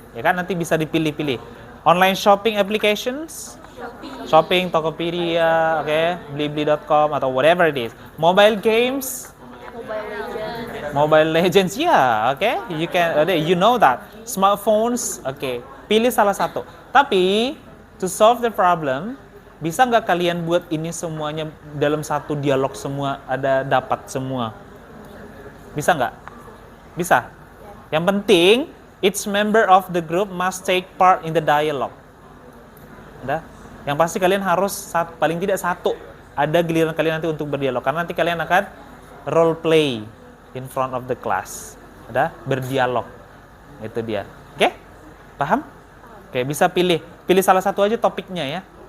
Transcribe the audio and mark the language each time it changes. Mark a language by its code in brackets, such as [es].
[id] Ya kan, nanti bisa dipilih-pilih. Online shopping applications, shopping, Tokopedia, okay, Blibli.com atau [en] whatever it is. Mobile games, Mobile Legends, yeah, okay, you know that. [id] Smartphones, okay, pilih salah satu. Tapi [en] to solve the problem, [id] bisa nggak kalian buat ini semuanya dalam satu dialog semua, ada dapat semua? Bisa nggak? Bisa. Yang penting, [en] each member of the group must take part in the dialogue. [id] Udah? Yang pasti kalian harus paling tidak satu. Ada giliran kalian nanti untuk berdialog. Karena nanti kalian akan [en] role play in front of the class. [id] Udah? Berdialog. Itu dia. Oke? Paham? Oke, bisa pilih. Pilih salah satu aja topiknya ya.